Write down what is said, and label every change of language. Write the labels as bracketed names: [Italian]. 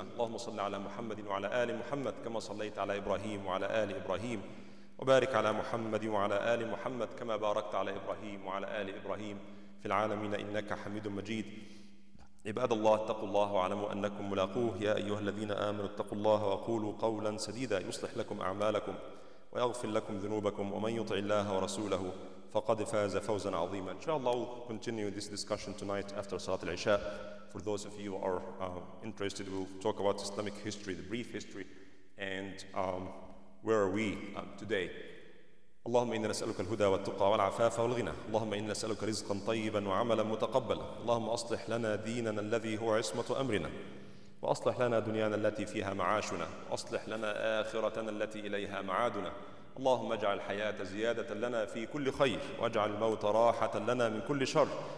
[Arabic] اللهم صل على محمد وعلى آل محمد كما صليت على إبراهيم وعلى آل إبراهيم وبارك على محمد وعلى آل محمد كما باركت على إبراهيم وعلى آل إبراهيم في العالمين إنك حميد مجيد. عباد الله اتقوا الله واعلموا أنكم ملاقوه. يا أيها الذين آمنوا اتقوا الله وقولوا قولا سديدا يصلح لكم أعمالكم ويغفر لكم ذنوبكم ومن يطع الله ورسوله فقد فاز فوزا عظيما. [English] Inshallah, we'll continue this discussion tonight after Salat al-Isha. For those of you who are interested, we'll talk about Islamic history, the brief history, and where are we today. [Arabic] اللهم إنا نسألك الهدى والتقى والعفاف والغنى. اللهم إنا نسألك رزقا طيبا وعملا متقبلا. اللهم أصلح لنا ديننا الذي هو عصمة أمرنا، وأصلح لنا دنيانا التي فيها معاشنا، وأصلح لنا آخرتنا التي إليها معادنا. اللهم اجعل الحياة زيادة لنا في كل خير، واجعل الموت راحة لنا من كل شر.